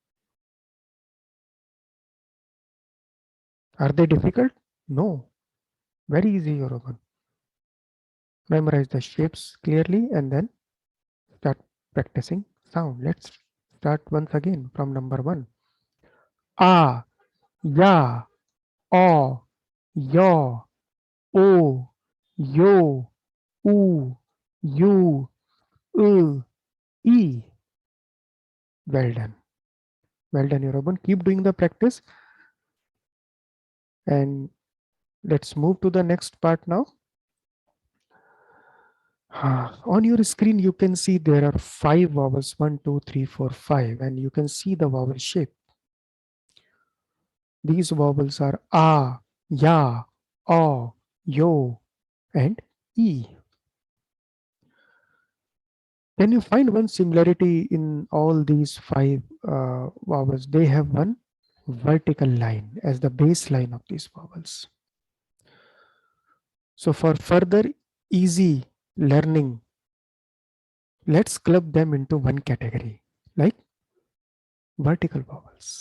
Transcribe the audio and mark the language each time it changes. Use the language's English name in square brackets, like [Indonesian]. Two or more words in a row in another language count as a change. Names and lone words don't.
[English] Are they difficult? No. Very easy, Yoruban. Memorize the shapes clearly and then start practicing sound. Let's start once again from number 1. A, ya, o, yo, o, yo, u, you, e. Well done. Well done, Yoruban. Keep doing the practice and let's move to the next part now. On your screen, you can see there are 5 vowels 1, 2, 3, 4, 5, and you can see the vowel shape. These vowels are a, ya, o, yo, and e. Can you find one similarity in all these 5 vowels? They have one vertical line as the baseline of these vowels. So for further easy learning, let's club them into one category, like vertical vowels.